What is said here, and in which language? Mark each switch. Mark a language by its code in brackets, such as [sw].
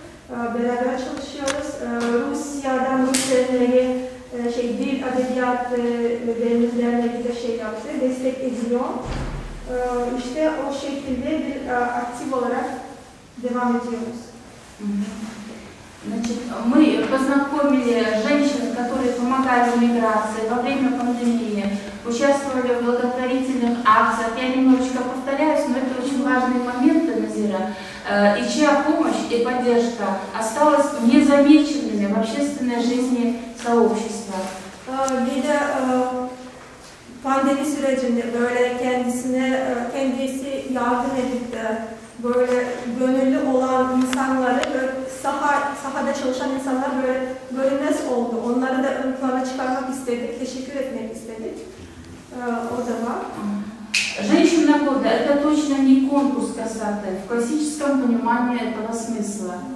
[tr] Beraber çalışıyoruz. Rusya'dan Rus derneği dil, edebiyat derneği de yaptı, destek ediyor. İşte o şekilde bir aktif olarak devam ediyoruz. [ru] Значит, мы познакомили женщин, которые помогали в миграции во время пандемии, участвовали в благотворительных акциях. Я немножечко повторяюсь, но это очень важные моменты, Назира, и чья помощь и поддержка осталась незамеченными в общественной жизни сообщества. [tr] Bir de pandemi sürecinde böyle kendisi yardım edip de böyle gönüllü olan insanları, sahada çalışan insanlar böyle görünmez oldu. Onları da ön plana çıkarmak istedik, teşekkür etmek istedik. O da var. [ru] Женщина года – это точно не конкурс красоты в классическом понимании этого смысла.